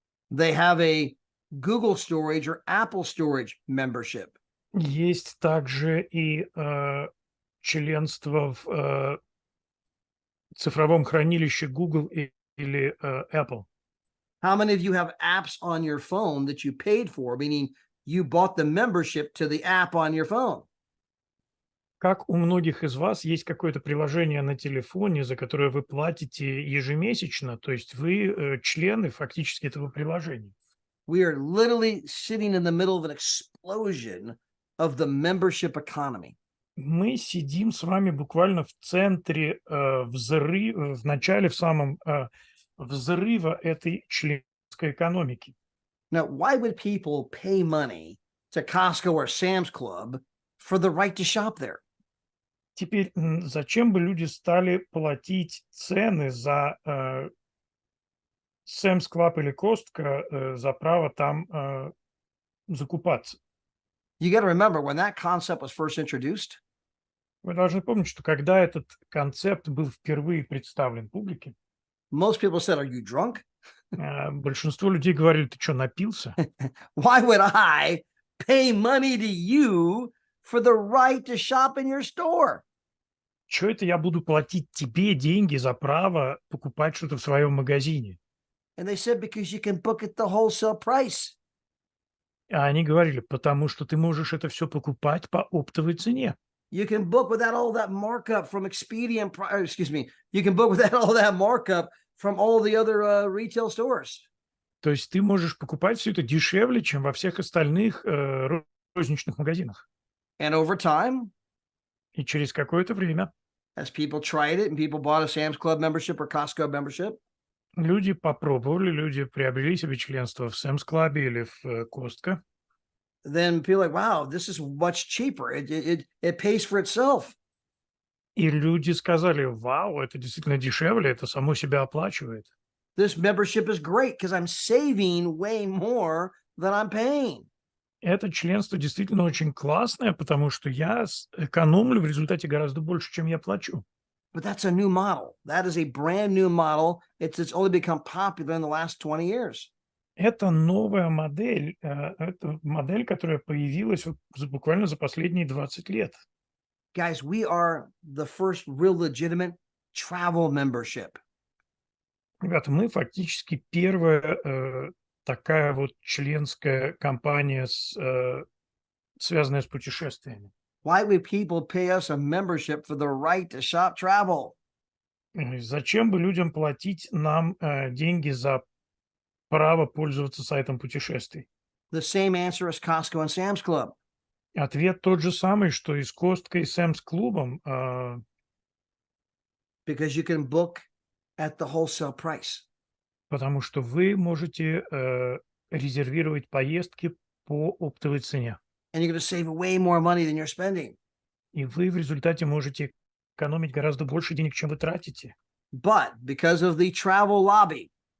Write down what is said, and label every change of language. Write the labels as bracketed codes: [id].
[en] They have a Google Storage or Apple Storage membership. [ru] Есть также и членство в цифровом хранилище Google или Apple. [en] How many of you have apps on your phone that you paid for, meaning you bought the membership to the app on your phone? [ru] Как у многих из вас есть какое-то приложение на телефоне, за которое вы платите ежемесячно, то есть вы члены фактически этого приложения. [en] We are literally sitting in the middle of an explosion of the membership economy. [ru] Мы сидим с вами буквально в центре взрыва, в начале, в самом взрыва этой членской экономики. [en] Now, why would people pay money to Costco or Sam's Club for the right to shop there? [ru] Теперь, зачем бы люди стали платить цены за Sam's Club или Costco за право там закупаться? [en] You got to remember when that concept was first introduced, [ru] Вы должны помнить, что когда этот концепт был впервые представлен публике, [en] most people said, "Are you drunk? [ru] большинство людей говорили: ты что, напился? [en] Why would I pay money to you for the right to shop in your store?" [ru] Что это я буду платить тебе деньги за право покупать что-то в своем магазине? [en] And they said, "Because you can book at the wholesale price." [ru] А они говорили: потому что ты можешь это все покупать по оптовой цене. [en] You can book without all that markup from Expedia and excuse me, you can book without all that markup from all the other retail stores. [ru] То есть ты можешь покупать все это дешевле, чем во всех остальных розничных магазинах. [en] And over time, [ru] И через какое-то время [en] as people tried it and people bought a Sam's Club membership or Costco membership, [ru] люди попробовали, люди приобрели себе членство в Sam's Club или в Costco. [en] then people are like, wow, this is much cheaper. It pays for itself. [ru] И люди сказали: вау, это действительно дешевле, это само себя оплачивает. [en] This membership is great because I'm saving way more than I'm paying. [ru] Это членство действительно очень классное, потому что я экономлю в результате гораздо больше, чем я плачу. [en] But that's a new model. That is a brand new model. It's only become popular in the last 20 years. [ru] Это новая модель, это модель, которая появилась вот буквально за последние 20 лет. [en] Guys, we are the first real legitimate travel membership. [ru] Ребята, мы фактически первая такая вот членская компания, связанная с путешествиями. [en] Why would people pay us a membership for the right to shop travel? [ru] Зачем бы людям платить нам деньги за право пользоваться сайтом путешествий? [en] The same answer as Costco and Sam's Club. [ru] Ответ тот же самый, что и с Косткой, и Сэмс Клубом, [en] Because you can book at the wholesale price. [ru] потому что вы можете резервировать поездки по оптовой цене. [en] And you're going to save way more money than you're spending. [ru] И вы в результате можете экономить гораздо больше денег, чем вы тратите. [en] But because of the travel lobby,